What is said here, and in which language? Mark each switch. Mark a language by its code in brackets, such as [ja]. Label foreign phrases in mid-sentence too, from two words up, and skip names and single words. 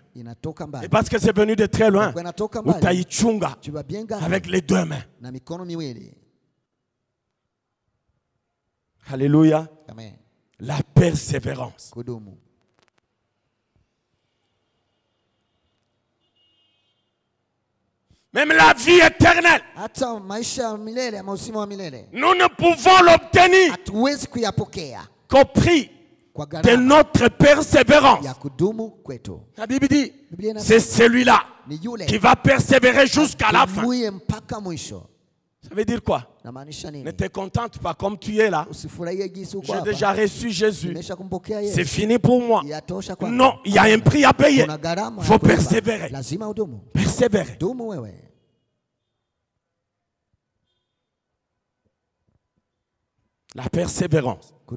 [fr] Et parce que c'est venu de très loin, utaichunga avec les 2 mains. Alléluia. La persévérance. [sw] Kudumu. [fr] Même la vie éternelle. [sw] Hata maisha milele ama uzima wa milele. [fr] Nous ne pouvons l'obtenir [sw] hatuwezi kuyapokea [fr] qu'au prix de notre persévérance. [sw] Ya kudumu kwetu. [fr] La Bible dit, c'est celui-là qui va persévérer jusqu'à la fin. [sw] Mpaka mwisho. [fr] Ça veut dire quoi? Ne te contente pas comme tu es là. J'ai déjà reçu Jésus. C'est fini pour moi. Non, il y a un prix à payer. Il faut persévérer. Persévérer. La persévérance.